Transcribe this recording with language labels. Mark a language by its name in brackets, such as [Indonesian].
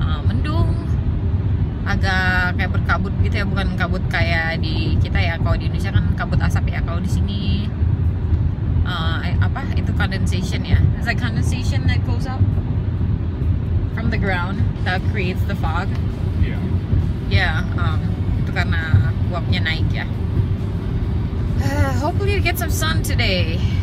[Indonesian] Mendung, agak kayak berkabut gitu ya, bukan kabut kayak di kita ya. Kalau di Indonesia kan kabut asap ya. Kalau di sini apa itu condensation ya? [English] It's like condensation that goes up from the ground that creates the fog. Yeah. [Indonesian] Yeah, itu karena uapnya naik ya. [English] Hopefully we get some sun today.